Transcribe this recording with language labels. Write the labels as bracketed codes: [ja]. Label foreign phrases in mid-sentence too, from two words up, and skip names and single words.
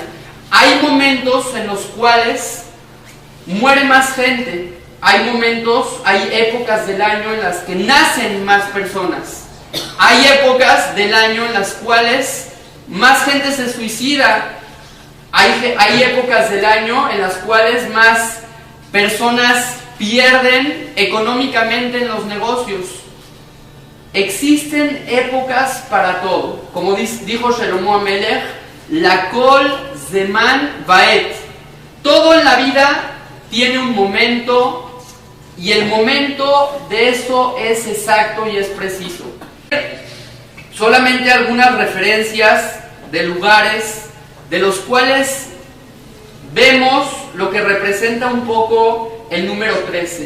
[es] Hay momentos en los cuales muere más gente, hay épocas del año en las que nacen más personas, hay épocas del año en las cuales más gente se suicida, hay épocas del año en las cuales más personas pierden económicamente en los negocios. Existen épocas para todo. Como dijo Shlomo Amelech, [he] לכל זמן ועת. [es] Todo en la vida tiene un momento y el momento de eso es exacto y es preciso. Solamente algunas referencias de lugares de los cuales vemos lo que representa un poco el número 13.